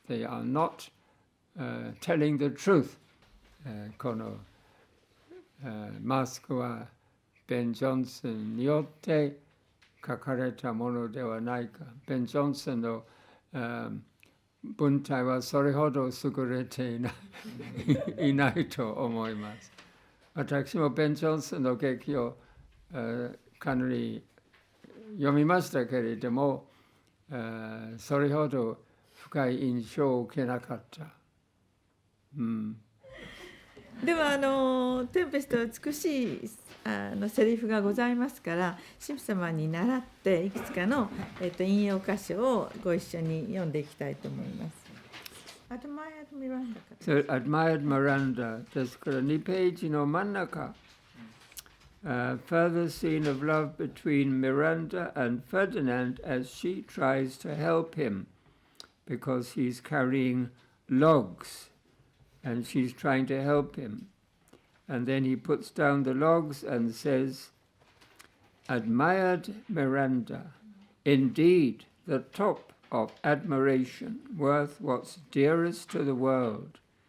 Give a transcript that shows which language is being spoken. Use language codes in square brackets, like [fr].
[en] They are not telling the truth. [ja] このマスクはベン・ジョンソンによって書かれたものではないか。ベン・ジョンソンの文体はそれほど優れていないと思います。私もベン・ジョンソンの劇をかなり読みましたけれども、それほど深い印象を受けなかった。ではテンペストは美しいセリフがございますから、神父様に習っていくつかの、引用箇所をご一緒に読んでいきたいと思います。 [en] Admired [ja] Miranda。 [en] Admired Miranda [ja] ですから2ページの真ん中。 [en] Further scene of love between Miranda and Ferdinand as she tries to help him because he's carrying logs and she's trying to help him. And then he puts down the logs and says, Admired Miranda, indeed the top of admiration, worth what's dearest to the world.